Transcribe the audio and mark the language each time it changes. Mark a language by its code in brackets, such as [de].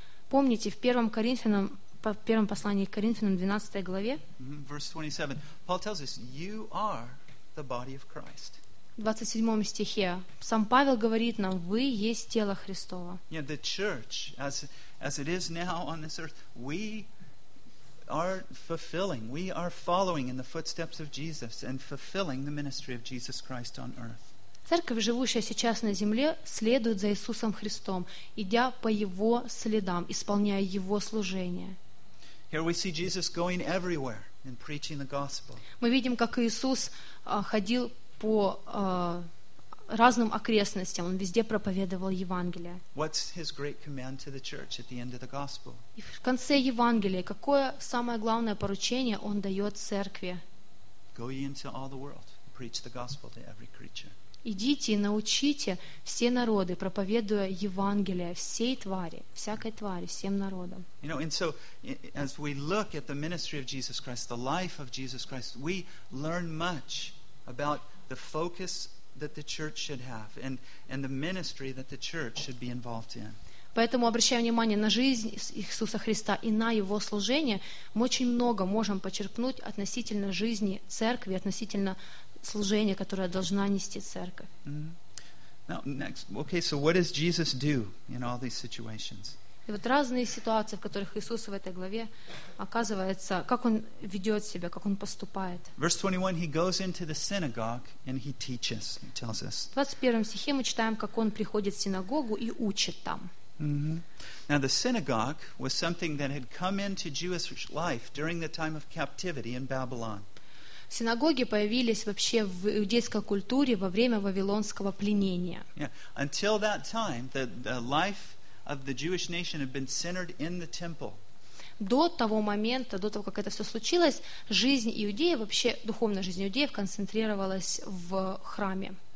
[ru] помните, в 1 Коринфянам, в первом послании к Коринфянам, 12 главе, [en] verse 27, Paul tells us, you are the body of Christ. [ru] В 27 стихе сам Павел говорит нам: «Вы есть тело Христово». [en] Yeah, the church, as it is now on this earth, we are fulfilling, we are following in the footsteps of Jesus and fulfilling the ministry of Jesus Christ on earth. [ru] Церковь, живущая сейчас на земле, следует за Иисусом Христом, идя по Его следам, исполняя Его служение. [en] Here we see Jesus going everywhere and preaching the gospel. [ru] Мы видим, как Иисус ходил по разным окрестностям, он везде проповедовал Евангелие. [en] What's his great command to the church at the end of the gospel? [ru] И в конце Евангелия какое самое главное поручение он дает церкви? [en] Go ye into all the world, preach the gospel to every creature. [ru] Идите и научите все народы, проповедуя Евангелие всей твари, всякой твари, всем народам. [en] You know, and so as we look at the ministry of Jesus Christ, the life of Jesus Christ, we learn much about the focus that the church should have and the ministry that the church should be involved in. [ru] Поэтому, обращая внимание на жизнь Иисуса Христа и на Его служение, мы очень много можем почерпнуть относительно жизни Церкви, относительно служения, которое должна нести Церковь. [en] Mm-hmm. Now, next. Okay, so what does Jesus do in all these situations? [ru] И вот разные ситуации, в которых Иисус в этой главе оказывается, как Он ведет себя, как Он поступает. [en] Verse 21, He goes into the synagogue and He teaches, He tells us. [ru] В 21 стихе мы читаем, как Он приходит в синагогу и учит там. Mm-hmm. [en] Now the synagogue was something that had come into Jewish life during the time of captivity in Babylon. [ru] Синагоги появились вообще в иудейской культуре во время вавилонского пленения. [en] Yeah. Until that time, the life of the Jewish nation had been centered in the temple. [ru] До того момента, до того, как это все случилось, жизнь иудеев, вообще духовная жизнь иудеев концентрировалась в храме.